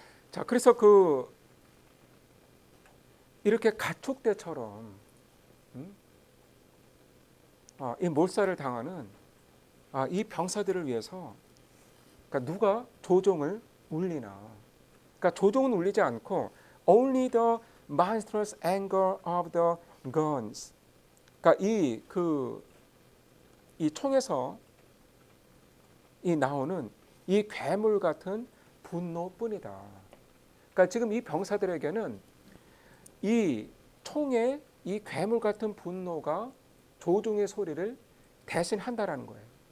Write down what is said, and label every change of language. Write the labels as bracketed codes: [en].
[ko] 자, 그래서 이렇게 가축대처럼 이 몰살을 당하는 이 병사들을 위해서 그러니까 누가 조종을 울리나? 그러니까 조종은 울리지 않고 [en] only the monstrous anger of the guns. [ko] 그러니까 이 총에서 이 나오는 이 괴물 같은 분노뿐이다. 그러니까 지금 이 병사들에게는 이 총의 이 괴물 같은 분노가 조종의 소리를 대신한다라는 거예요.